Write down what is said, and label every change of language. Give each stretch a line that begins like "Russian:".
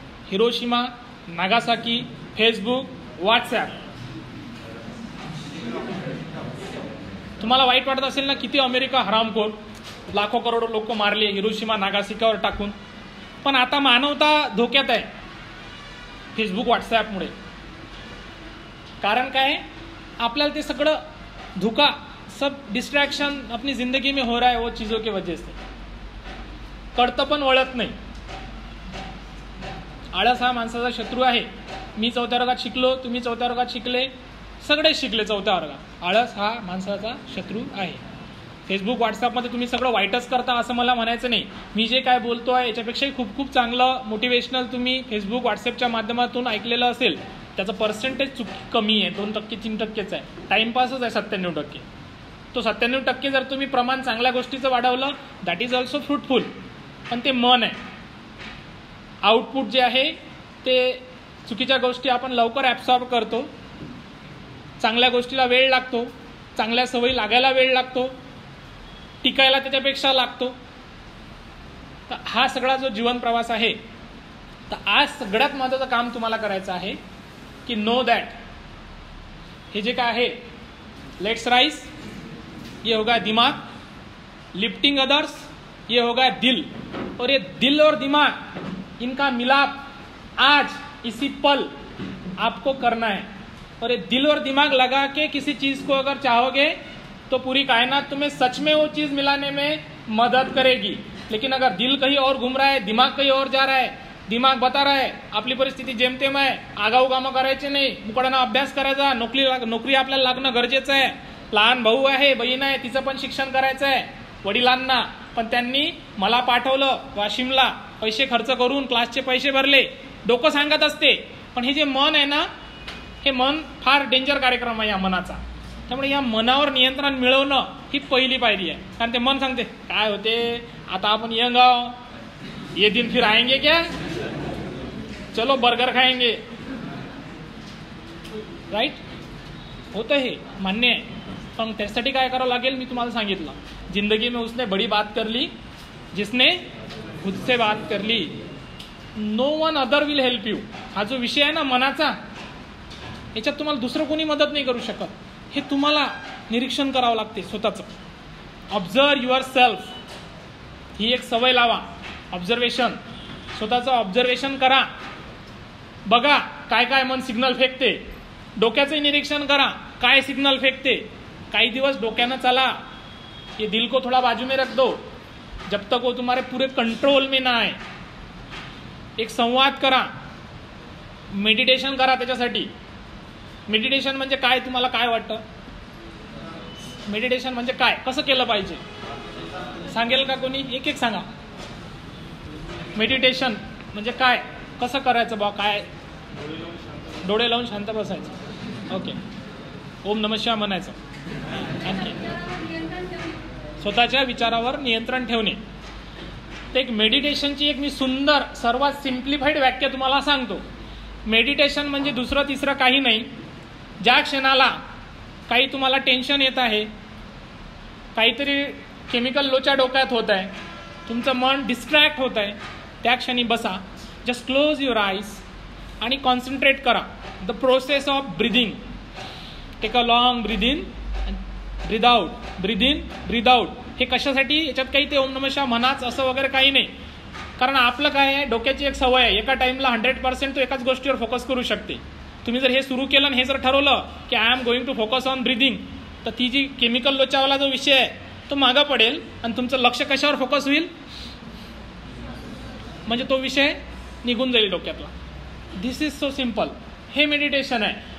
Marathi: Hiroshima, Nagasaki, Facebook, WhatsApp. तुम्हाला वाईट वाटत असेल ना, किती अमेरिका हरामखोर, लाखो करोडो लोक मारले हिरोशिमा नागासाकीवर टाकून. पण आता मानवता धोक्यात आहे फेसबुक व्हॉट्सॲपमुळे. कारण काय, आपल्याला ते सगळं धोका,
Hindi: सब डिस्ट्रैक्शन अपनी जिंदगी में हो रहा है वो चीज़ों की वजह से.
Marathi: कळतं पण वळत नाही. आळस हा माणसाचा शत्रू आहे. मी 4थ्या वर्गात शिकलो, तुम्ही 4थ्या वर्गात शिकले, सगळेच शिकले 4थ्या वर्गात. आळस हा माणसाचा शत्रू आहे. फेसबुक व्हॉट्सॲपमध्ये तुम्ही सगळं वाईटच करता असं मला म्हणायचं नाही. मी जे काय बोलतो आहे याच्यापेक्षाही खूप खूप चांगलं मोटिवेशनल तुम्ही फेसबुक व्हॉट्सॲपच्या माध्यमातून ऐकलेलं असेल. त्याचं पर्सेंटेज कमी आहे, 2%, 3%च आहे. टाईमपासच आहे 97%. तो 97% जर तुम्ही प्रमाण चांगल्या गोष्टीचं वाढवलं,
English: That is also fruitful.
Marathi: पण ते मन आहे. आउटपुट जे आहे ते चुकीच्या गोष्टी आपण लवकर ॲब्सॉर्ब करतो. चांगल्या गोष्टीला वेळ लागतो, चांगल्या सवयी लागायला वेळ लागतो, टिकायला त्याच्यापेक्षा लागतो. तर हा सगळा जो जीवन प्रवास आहे, तर आज सगळ्यात महत्त्वाचं काम तुम्हाला करायचं आहे की
English: know that
Marathi: हे जे काय आहे,
English: let's rise,
Hindi: ये होगा दिमाग,
English: lifting others,
Hindi: ये होगा दिल. और ये दिल और दिमाग, इनका मिलाप आज इसी पल आपको करना है. और ये दिल और दिमाग लगा के किसी चीज को अगर चाहोगे तो पूरी कायनात तुम्हें सच में वो चीज मिलाने में मदद करेगी. लेकिन अगर दिल कहीं और घूम रहा है, दिमाग कहीं और जा रहा है, दिमाग बता रहा
Marathi: आहे आपली परिस्थिती जेमतेम आहे, आगाऊ कामं करायचे नाही, मुकाडानं अभ्यास करायचा, नोकरी आपल्याला लागणं गरजेचं आहे, लहान भाऊ आहे, बहीण आहे, तिचं पण शिक्षण करायचं आहे, वडिलांना पण त्यांनी मला पाठवलं वाशिमला, पैसे खर्च करून क्लासचे पैसे भरले, डोकं सांगत असते. पण हे जे मन आहे ना, हे मन फार डेंजर कार्यक्रम आहे या मनाचा. त्यामुळे या मनावर नियंत्रण मिळवणं ही पहिली पायरी आहे. कारण ते मन सांगते काय होते, आता आपण यंग आहो,
Hindi: ये दिन फिर आएंगे क्या, चलो बर्गर खाएंगे,
Marathi: राईट. होतं हे मान्य आहे. पण त्यासाठी काय करावं लागेल मी तुम्हाला सांगितलं.
Hindi: जिंदगी में उसने बड़ी बात कर ली जिसने खुद से बात कर ली.
English: No one other will help you.
Marathi: हा जो विषय आहे ना मनाचा, याच्यात तुम्हाला दुसरं कोणी मदत नाही करू शकत. हे तुम्हाला निरीक्षण करावं लागते स्वतःचं.
English: observe yourself,
Marathi: ही एक सवय लावा. ऑब्झर्वेशन, स्वतःचं ऑब्झर्वेशन करा. बघा काय काय मन सिग्नल फेकते. डोक्याचंही निरीक्षण करा काय सिग्नल फेकते. काही दिवस डोक्यानं चला,
Hindi: ये दिल को थोड़ा बाजू में रख दो जब तक वो तुम्हारे पूरे कंट्रोल में ना आए.
Marathi: एक संवाद करा, मेडिटेशन करा. त्याच्यासाठी मेडिटेशन म्हणजे काय, तुम्हाला काय वाटतं मेडिटेशन म्हणजे काय, कसं केलं पाहिजे, सांगेल का कोणी? एक एक सांगा. मेडिटेशन म्हणजे काय, कसं करायचं बा, काय? डोळे लावून शांत बसायचं. ओके. ओम नमः शिवाय म्हणायचं. आणखी स्वतःच्या विचारावर नियंत्रण ठेवणे. ते एक मेडिटेशनची एक मी सुंदर सर्वात सिम्प्लिफाईड व्याख्या तुम्हाला सांगतो. मेडिटेशन म्हणजे दुसरं तिसरं काही नाही. ज्या क्षणाला काही तुम्हाला टेन्शन येत आहे, काहीतरी केमिकल लोच्या डोक्यात होत आहे, तुमचं मन डिस्ट्रॅक्ट होत आहे, त्या क्षणी बसा.
English: Just close your eyes आणि concentrate करा. The process of breathing. Take a long breath in, breathe out, breathe in, breathe out.
Marathi: हे कशासाठी? याच्यात काही ते ओम नमः शिवाय म्हणाच असं वगैरे काही नाही. कारण आपलं काय आहे, डोक्याची एक सवय आहे, एका टाइमला 100% तो एकाच गोष्टीवर फोकस करू शकते. तुम्ही जर हे सुरू केलं आणि हे जर ठरवलं की
English: I am going to focus on breathing,
Marathi: तर ती जी केमिकल लोचावाला जो विषय आहे तो मागं पडेल आणि तुमचं लक्ष कशावर फोकस होईल, म्हणजे तो विषय निघून जाईल डोक्यातला.
English: This is so simple.
Marathi: हे मेडिटेशन आहे.